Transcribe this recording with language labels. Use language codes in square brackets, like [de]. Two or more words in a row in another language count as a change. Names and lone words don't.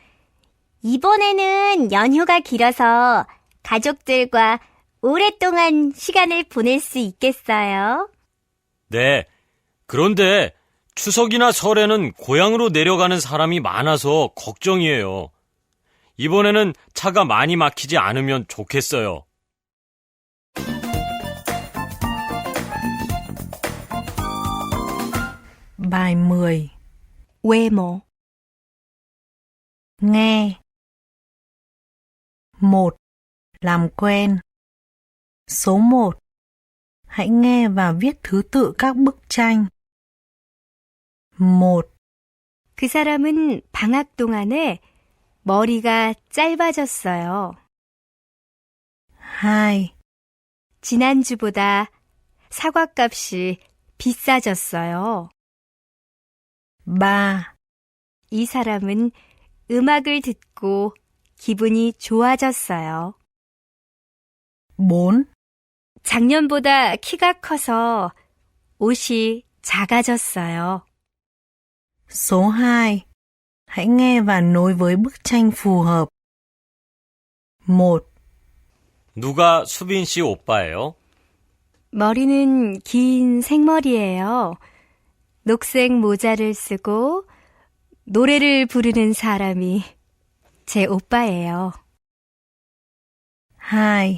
[ko] 이번에는 연휴가 길어서 가족들과 오랫동안 시간을 보낼 수 있겠어요. 네. 그런데 추석이나 설에는 고향으로 내려가는 사람이 많아서 걱정이에요. 이번에는 차가 많이 막히지 않으면 좋겠어요. [vi] Bài 10. [ko] 외모. [vi] Nghe. 1. Làm quen. Số 1. Hãy nghe và viết thứ tự các bức tranh. 1, [ko] 그 사람은 방학 동안에 머리가 짧아졌어요. 2, 지난주보다 사과값이 비싸졌어요. 3, 이 사람은 음악을 듣고 기분이 좋아졌어요. 4, 작년보다 키가 커서 옷이 작아졌어요. [vi] Số 2. Hãy nghe và nối với bức tranh phù hợp. 1, [ko] 누가 수빈 씨 오빠예요? 머리는 긴 생머리예요. 녹색 모자를 쓰고 노래를 부르는 사람이 제 오빠예요. 2,